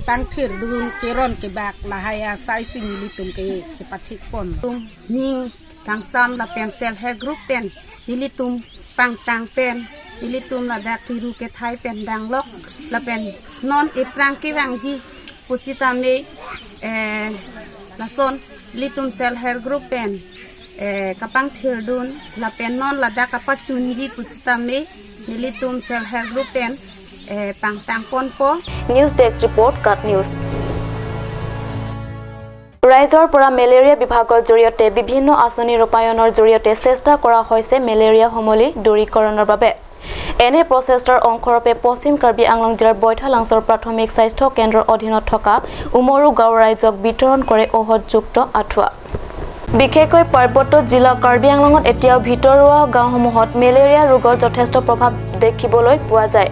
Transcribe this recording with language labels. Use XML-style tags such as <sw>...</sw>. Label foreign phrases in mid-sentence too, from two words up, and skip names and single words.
<mjw>pangthir dun ke ron ke bak lahaya sai si nilitum ke cipatik pon ning tangsam lapen</mjw> <en>sel hair group</en> <mjw>pen nilitum pangtang pen nilitum lada kiru ke thai pen danglok lapen non eprang ke wangji pusita me lason litum</mjw> <en>sel hair group</en> <mjw>pen kapang thirdun la pen non la da kapachunji pustame litum</mjw> <en>sel hair group</en> <mjw>pen pangtang ponpo</mjw> <en>News Desk Report Cut News</en> <as>ৰাইজৰ পৰা মেলেৰিয়া বিভাগৰ জৰিয়তে বিভিন্ন আঁচনি ৰূপায়ণৰ জৰিয়তে চেষ্টা কৰা হৈছে মেলেৰিয়া সমলি দূৰীকৰণৰ বাবে এনে প্ৰচেষ্টাৰ অংশৰূপে পশ্চিম কাৰ্বি আংলং জিলাৰ বৈঠালাংছৰ প্ৰাথমিক স্বাস্থ্য কেন্দ্ৰৰ অধীনত থকা উমৰু গাঁও ৰাইজক বিতৰণ কৰে ঔষধযুক্ত আঁঠুৱা বিশেষকৈ পাৰ্বত্য জিলা কাৰ্বি আংলঙত এতিয়াও ভিতৰুৱা গাঁওসমূহত মেলেৰিয়া ৰোগৰ যথেষ্ট প্ৰভাৱ দেখিবলৈ পোৱা যায়</as>